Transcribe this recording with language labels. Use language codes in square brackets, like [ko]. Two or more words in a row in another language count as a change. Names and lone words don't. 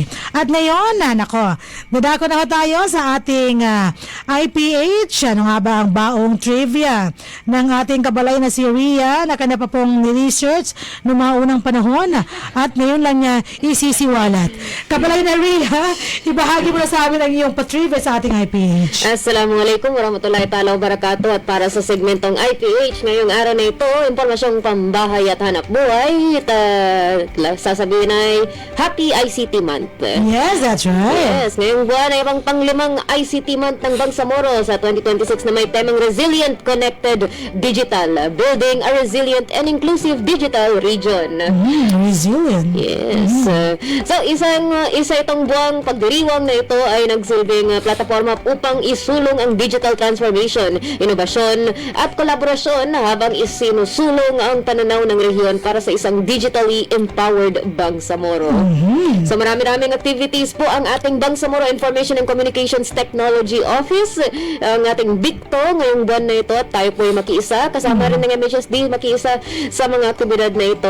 [tl] At ngayon, dadako na tayo sa ating IPH. Ano nga ba ang baong trivia ng ating kabalay na si Rhea na kanya pa pong ni-research noong mga unang panahon at ngayon lang niya isisiwalat. Kabalay na Rhea, ibahagi mo na sa amin ang iyong patrivia sa ating IPH. [ar] السلام عليكم ورحمة الله تعالى وبركاته. [tl] At para sa segmentong IPH ngayong araw na ito, impormasyong pambahay at hanap buhay, sasabihin ay [en] Happy ICT Month. Yes, that's right. Yes, [tl] ngayong buwan ay pang panglimang [en] ICT Month [tl] ng Bangsamoro sa 2026 na may temang [en] Resilient Connected Digital, Building a Resilient and Inclusive Digital Region. [tl] Resilient. Yes. So isa itong buwang pagdiriwang na ito ay nagsilbing plataforma upang isulong ang [en] digital transformation, [tl] inobasyon at kolaborasyon habang isinusulong ang pananaw ng rehiyon para sa isang [en] digitally empowered [tl] Bangsamoro. So marami-raming activities po ang ating Bangsamoro Information and Communications Technology Office, ang ating BICTO ngayong buwan na ito, at tayo po ay makiisa, kasama rin ng MHSD makiisa sa mga aktibidad na ito.